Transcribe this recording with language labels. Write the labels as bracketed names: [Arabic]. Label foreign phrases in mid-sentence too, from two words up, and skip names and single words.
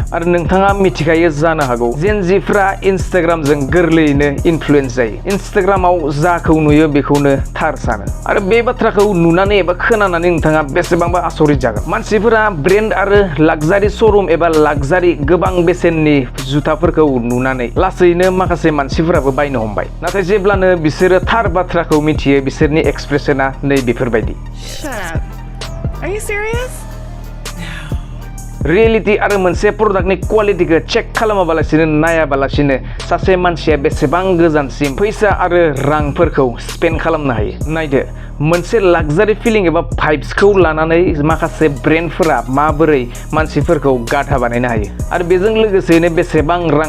[Bodo] आरो नोंथाङा मिथिखायो जानो हागौ जेन जिफ्रा इन्स्टाग्रामजों गोरलैयैनो इनफ्लुयेन्स जायो इन्स्टाग्रामाव जाखौ नुयो बेखौनो थार सानो आरो बे बाथ्राखौ नुनानै एबा खोनानानै नोंथाङा बेसेबांबा आसरित जागोन मानसिफोरा ब्रेन्ड आरो [English] luxury showroom [Bodo] एबा लाक्जारि गोबां बेसेननि जुथाफोरखौ नुनानै लासैनो माखासे मानसिफोराबो बायनो हमबाय नाथाय जेब्लानो बिसोरो थार बाथ्राखौ मिथियो बिसोरनि एक्सप्रेसना नै बेफोरबायदि [English] Are you serious? [Bodo] रियेलिटी आरो मोनसे प्रडाक्टनि क्वालिटिखौ चेक खालामाबालासिनो नायाबालासिनो सासे मानसिया बेसेबां गोजानसिम फैसा आरो रांफोरखौ स्पेन्ड खालामनो हायो नायदो मोनसे [English] luxury feeling [Bodo] एबा भाइब्सखौ लानानै माखासे ब्रेन्डफोरा माबोरै मानसिफोरखौ गाधा बानायनो हायो आरो बेजों लोगोसेनो बेसेबां रां